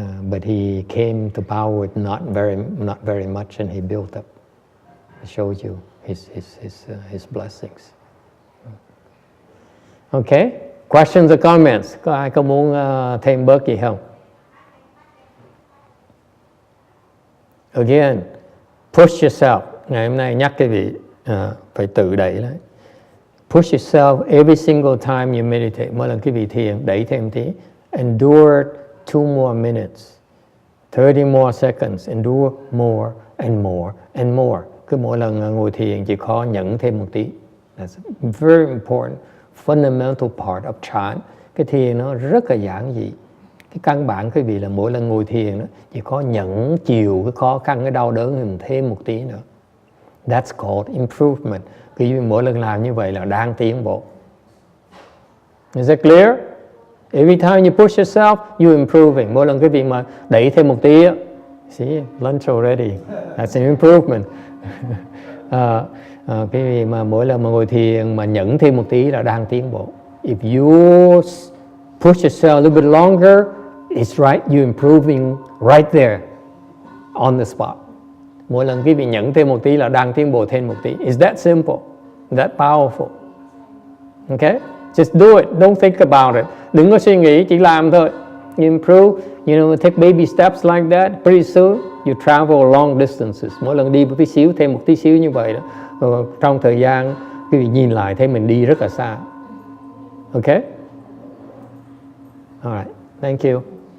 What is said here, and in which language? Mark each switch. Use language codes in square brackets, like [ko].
[en] But he came to power with not very much, and he built up. It shows you his blessings. Okay? Questions or comments? [vi] Có ai có muốn thêm bớt gì không? [en] Again, push yourself. [vi] Ngày hôm nay nhắc cái vị phải tự đẩy đấy. [en] Push yourself every single time you meditate. [vi] Mỗi lần quý vị thiền, đẩy thêm tí. [en] Endure 2 more minutes, 30 more seconds. Endure more and more and more. [vi] Cứ mỗi lần ngồi thiền chỉ khó nhẫn thêm một tí. [en] That's a very important, fundamental part of chant. [vi] Cái thiền nó rất là giản dị. Cái căn bản quý vị là mỗi lần ngồi thiền đó, chỉ có nhẫn chịu cái khó khăn, cái đau đớn mình thêm một tí nữa. [en] That's called improvement. [vi] Quý vị mỗi lần làm như vậy là đang tiến bộ. [en] Is that clear? Every time you push yourself, you're improving. [vi] Mỗi lần quý vị mà đẩy thêm một tí, [en] see, lunch already. That's an improvement. [vi] Quý vị mà mỗi lần mà ngồi thiền mà nhẫn thêm một tí là đang tiến bộ. [en] If you push yourself a little bit longer, it's right, you're improving right there, on the spot. [vi] Mỗi lần quý vị nhẫn thêm một tí là đang tiến bộ thêm một tí. [en] It's that simple, that powerful. Okay? Just do it, don't think about it. [vi] Đừng có suy nghĩ, chỉ làm thôi. [en] You improve, take baby steps like that. Pretty soon, you travel long distances. [vi] Mỗi lần đi một tí xíu, thêm một tí xíu như vậy đó. Rồi trong thời gian, quý vị nhìn lại thấy mình đi rất là xa. Okay? [en] All right, thank you.